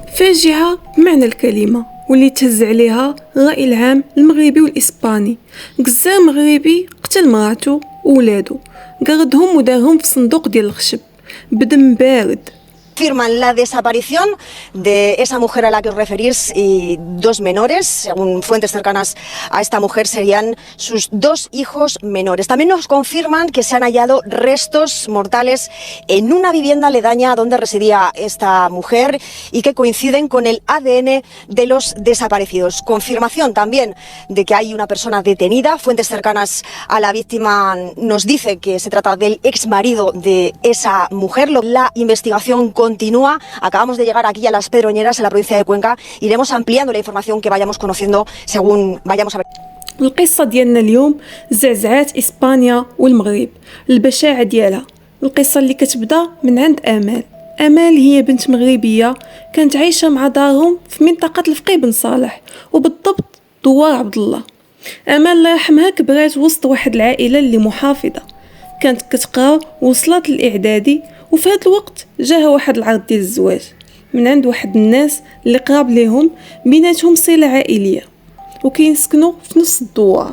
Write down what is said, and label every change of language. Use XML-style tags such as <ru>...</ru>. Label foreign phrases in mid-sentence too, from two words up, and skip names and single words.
<ar>فاجعة بمعنى الكلمة، واللي تهز عليها الرأي العام المغربي والإسباني. قزار مغربي قتل مراته وولادو، قردهم ودارهم في صندوق ديال الخشب بدم بارد.</ar> <es>Firman la desaparición de esa mujer a la que os referís y dos menores. Según fuentes cercanas a esta mujer, serían sus dos hijos menores. También nos confirman que se han hallado restos mortales en una vivienda aledaña donde residía esta mujer y que coinciden con el ADN de los desaparecidos. Confirmación también de que hay una persona detenida. Fuentes cercanas a la víctima nos dice que se trata del ex marido de esa mujer. La investigación continúa. Acabamos de llegar aquí a Las Pedroñeras, en la provincia de Cuenca. Iremos ampliando la información que vayamos conociendo según vayamos a ver.</es> <ar>القصة ديالنا اليوم زعزعات إسبانيا والمغرب، البشاعة ديالها. القصة اللي كتبدا من عند آمال هي بنت مغربية كانت عايشة مع دارهم في منطقة الفقيه بن صالح، وبالضبط دوار عبد الله. آمال الله يرحمها كبرات وسط واحد العائلة اللي محافظة، كانت كتقرا وصلت للإعدادي، وفي هذا الوقت جاها واحد العرض ديال الزواج من عند واحد الناس اللي قراب ليهم، بيناتهم صلة عائلية وكينسكنوا في نفس الدوار.</ar>